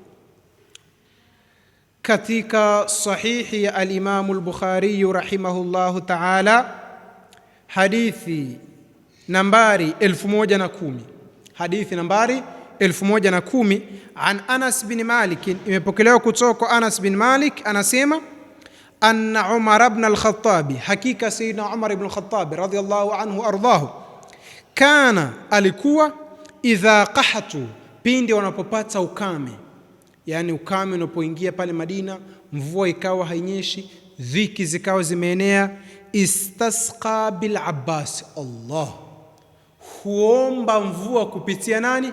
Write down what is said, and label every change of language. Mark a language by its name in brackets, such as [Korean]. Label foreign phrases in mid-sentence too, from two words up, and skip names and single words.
[Swahili] Katika sahihi ya al-Imam al-Bukhari [Arabic] رحمه الله تعالى, [Swahili] hadithi nambari 1110, hadithi nambari 1110 an Anas bin Malik, imepokelewa kutoka kwa Anas bin Malik, anasema anna Umar ibn al-Khattab, hakika sayyidina Umar ibn al-Khattab [Arabic] رضي الله عنه أرضاه كان, [Swahili] alikuwa, [Arabic] إذا قحطوا, [Swahili] pindi wanapopata ukame, yani ukame unapoingia pale Madina, mvua ikawa hainyeshi, dhiki zikawa zimeenea, [Arabic] استسقى بالعباس, [Swahili] Allah huomba mvua kupitia nani?